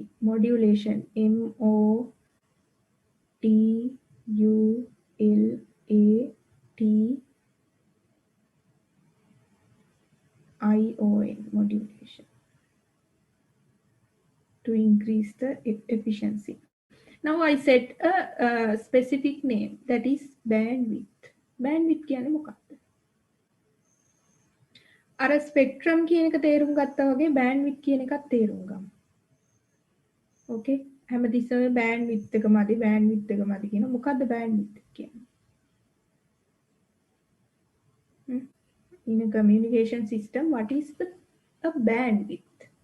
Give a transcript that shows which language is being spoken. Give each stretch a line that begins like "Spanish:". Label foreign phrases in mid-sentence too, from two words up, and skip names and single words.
English: Modulation, modulation, modulation, to increase the efficiency. Now I set a specific name, that is bandwidth.
Sinhala: bandwidth කියන්නේ මොකක්ද? අර ස්පෙක්ට්‍රම් කියන එක තේරුම් ගත්තා වගේ bandwidth කියන එකත් තේරුම් ගමු. ඕකේ? හැමතිස්සෙම bandwidth එක මදි කියන මොකද්ද bandwidth කියන්නේ?
English: In a communication system, what is a bandwidth?